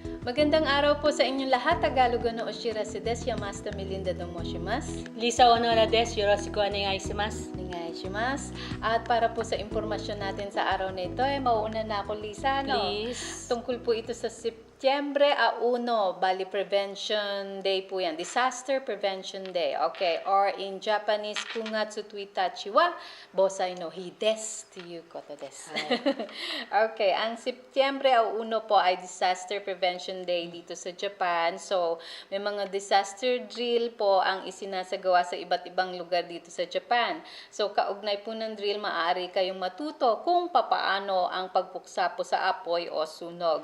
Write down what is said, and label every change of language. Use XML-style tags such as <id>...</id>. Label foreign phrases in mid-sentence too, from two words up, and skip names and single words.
<tl>Magandang araw po sa inyong lahat.</tl> <ja>Tagalog no oshirasu desu. Yamashita Melinda to moshimasu. Lisa Honoraです、よろしくお願いします. お願いします.</ja> <tl>At para po sa impormasyon natin sa araw na ito, mauuna na ako, Lisa.</tl> <en>Please.</en> <tl>Tungkol po ito sa Setyembre 1, bali Prevention Day po yan.</tl> <en>Disaster Prevention Day. Okay. Or in Japanese,</en> <ja>九月一日は防災の日ですということです。Okay.</ja> <tl>Ang Setyembre 1 po ay Disaster Prevention Day dito sa Japan. So, may mga</tl> <en>disaster drill</en> <tl>po ang isinasagawa sa iba't ibang lugar dito sa Japan. So, kaugnay po ng drill, maaari kayong matuto kung papaano ang pagpuksa po sa apoy o sunog.</tl>